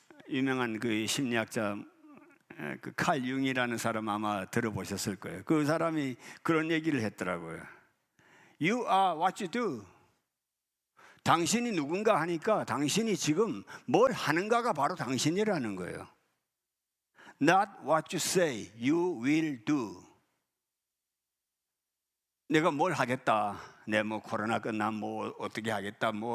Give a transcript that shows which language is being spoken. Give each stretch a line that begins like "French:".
Korean: 유명한 그 심리학자 그 칼 융이라는 사람 아마 들어보셨을 거예요. 그 사람이 그런 얘기를 했더라고요.
English: You are what you do.
Korean: 당신이 누군가 하니까 당신이 지금 뭘 하는가가 바로 당신이라는 거예요.
English: Not what you say, you will do.
Korean: 내가 뭘 하겠다. 내 뭐 코로나 끝나면 뭐 어떻게 하겠다.